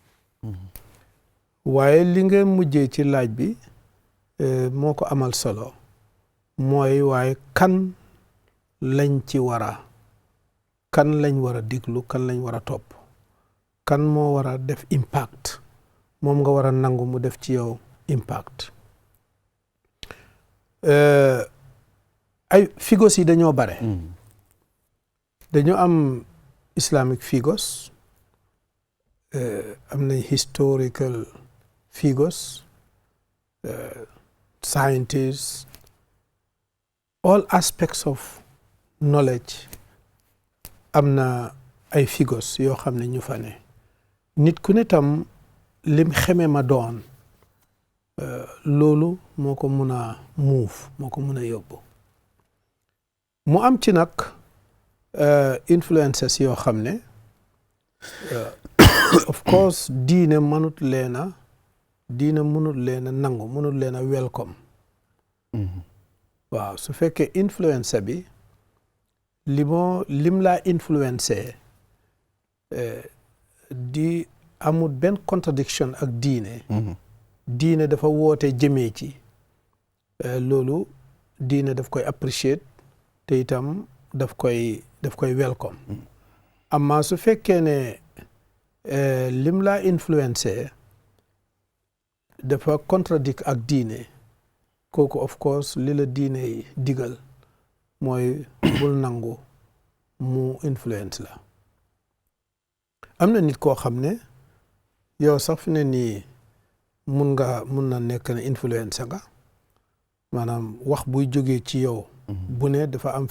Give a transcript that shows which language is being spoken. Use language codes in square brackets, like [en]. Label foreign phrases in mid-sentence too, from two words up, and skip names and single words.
[wo] waaye li nga mujjee ci laaj bi moo ko amal solo mooy waaye kan lañ ci kan lañ war a diglu kan lañ war a topp kan moo war a def impact moom nga war a nangu mu def ci yow impact. ay figos yi dañoo bare. dañu am [en] Islamic figos [wo] am nañ [en] historical figures, scientists, all aspects of knowledge [wo] am na ay figures yoo xam ne ñu fa ne nit ku ne tam lim xeme ma doon loolu moo ko mun a move moo ko mun a yóbbu mu am ci nag influences yoo xam ne [en] of course [wo] diine mënut leen a nangu mënut leen a welcome waaw su fekkee influence bi lim laa influencé di amul benn contradiction ak diine dafa woote jëmee ci loolu diine daf koy appreciate te itam daf koy welcome amma su fekkee ne lim laa influencé dafa contradict ak diine kooku [en] of course [wo] li la diine digal mooy bul nangu mu influence la am na nit koo xam ne yow sax fi ne nii mun na nekk ne influence nga maanaam wax buy jógee ci yow bu ne dafa am fi